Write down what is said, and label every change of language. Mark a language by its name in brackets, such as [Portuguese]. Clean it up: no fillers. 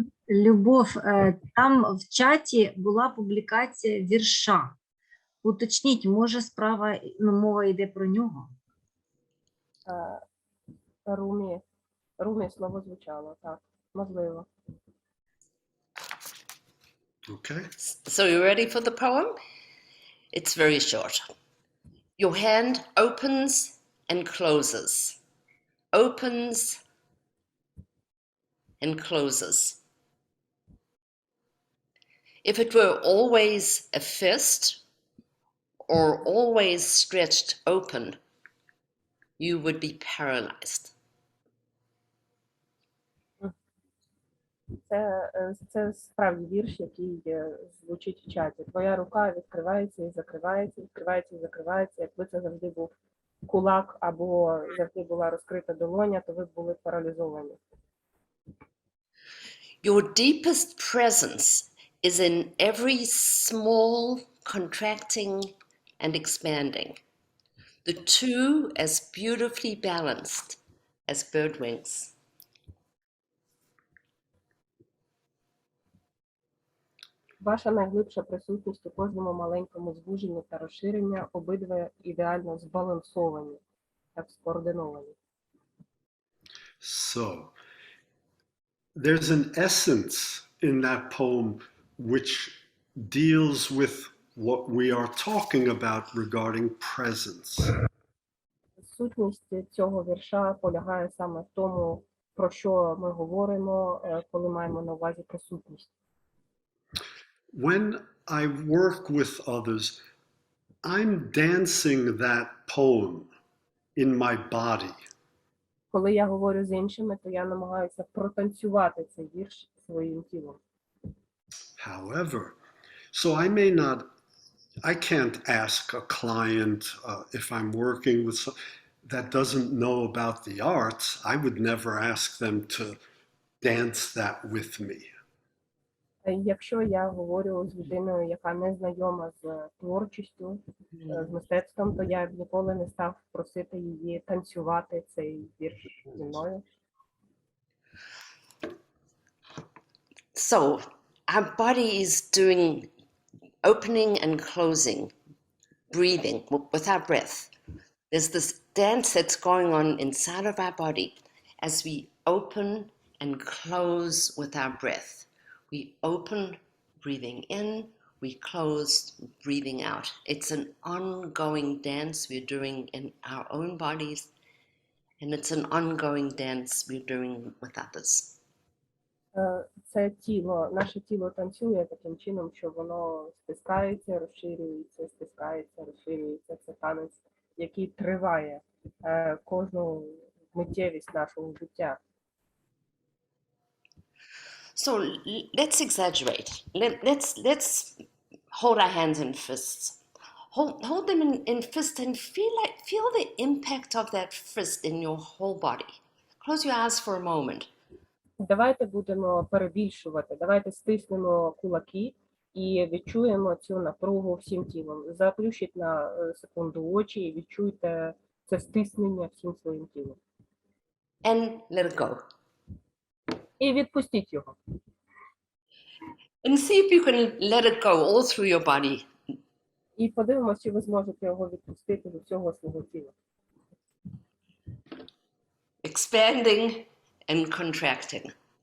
[Ukrainian] Любов, там в чаті була публікація вірша. Уточніть, може справа, мова йде про нього? Румі слово звучало, так, можливо. [English] Okay. So you ready for the poem? It's very short. Your hand opens and closes, opens and closes. If it were always a fist or always stretched open, you would be paralyzed. [Ukrainian] Це справді вірш, який звучить в чаті. Твоя рука відкривається і закривається, відкривається і закривається. Якби це завжди був кулак або завжди була розкрита долоня, то ви б були паралізовані. [English] Your deepest presence is in every small contracting and expanding, the two as beautifully balanced as bird wings. [Ukrainian] Ваша найглибша присутність у кожному маленькому звуженні та розширенні, обидва ідеально збалансовані, так скоординовані. [English] So, there's an essence in that poem which deals with what we are talking about regarding presence. [Ukrainian] Сутність цього вірша полягає саме в тому, про що ми говоримо, коли маємо на увазі присутність. [English] When I work with others, I'm dancing that poem in my body. [Ukrainian] Коли я говорю з іншими, то я намагаюся протанцювати цей вірш своїм тілом. [English] However, so I can't ask a client if I'm working with someone that doesn't know about the arts, I would never ask them to dance that with me. [Ukrainian] Якщо я говорю з людиною, яка не знайома з творчістю, з мистецтвом, то я б ніколи не став просити її танцювати цей вірш зі мною. [English] So, our body is doing opening and closing, breathing with our breath. There's this dance that's going on inside of our body as we open and close with our breath. We open, breathing in, we close, breathing out. It's an ongoing dance we're doing in our own bodies, and it's an ongoing dance we're doing with others. [Ukrainian] Це тіло, наше тіло танцює таким чином, що воно стискається, розширюється, стискається, розширюється. Це танець, який триває кожну миттєвість нашого життя. [English] So let's exaggerate. Let's hold our hands in fists. Hold them in fists and feel the impact of that fist in your whole body. Close your eyes for a moment. [Ukrainian] Давайте будемо перебільшувати, давайте стиснемо кулаки і відчуємо цю напругу всім тілом. Заплющіть на секунду очі і відчуйте це стиснення всім своїм тілом. [English] And let it go. [Ukrainian] І відпустіть його. [English] And see if you can let it go all through your body. [Ukrainian] І подивимося, чи ви зможете його відпустити до всього свого тіла. [English] Expanding and contracting.